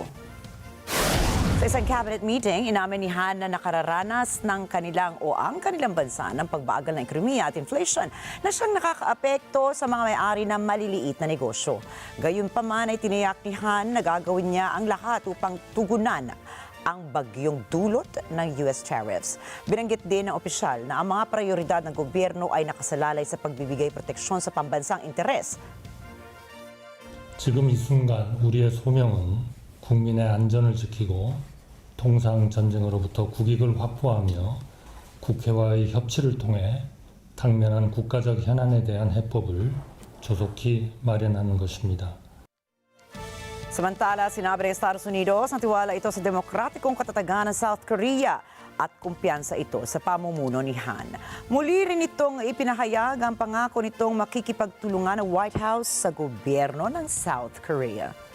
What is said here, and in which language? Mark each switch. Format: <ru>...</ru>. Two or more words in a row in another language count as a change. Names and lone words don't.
<tl>Sa isang</tl> <en>cabinet meeting,</en> <tl>inamin ni Han na nakararanas ng ang kanilang bansa ng pagbagal ng ekonomiya at inflation na siyang nakakaapekto sa mga may-ari ng maliliit na negosyo. Gayunpaman ay tiniyak ni Han na gagawin niya ang lahat upang tugunan ang bagyong dulot ng</tl> <en>US tariffs.</en> <tl>Binanggit din ng opisyal na ang mga prioridad ng gobyerno ay nakasalalay sa pagbibigay proteksyon sa pambansang interes.</tl> <ko>지금 이 순간 우리의 소명은 국민의 안전을 지키고 통상 전쟁으로부터 국익을 확보하며 국회와의 협치를 통해 당면한 국가적 현안에 대한 해법을 조속히 마련하는 것입니다.</ko> <tl>Samantala, sinabi ng Estados Unidos na tiwala ito sa demokratikong katatagan ng South Korea at kumpiyansa ito sa pamumuno ni Han. Muli rin itong ipinahayag ang pangako nitong makikipagtulungan ng White House sa gobyerno ng South Korea.</tl>